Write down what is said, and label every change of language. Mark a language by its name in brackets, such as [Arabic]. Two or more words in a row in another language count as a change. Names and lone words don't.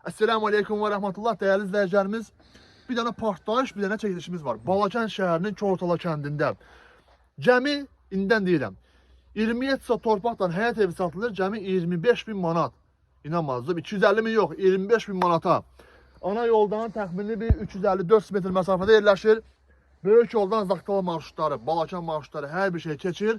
[Turkish] Esselamu Aleyküm ve Rahmetullah değerli izleyicilerimiz. Bir tane partlayış, bir tane çekilişimiz var. [Azerbaijani] Balakən şəhərinin Kortala kəndində. Cəmi, indən deyirəm, 27 saat torpaqdan həyat evi satılır, cəmi 25 bin manat. İnanmazdım, 250 min yox, 25 bin manata. Ana yoldan təxmini bir 350-400 metr məsafədə yerləşir. Böyük yoldan Zaqatala marşrutları, Balakən marşrutları, hər bir şey keçir.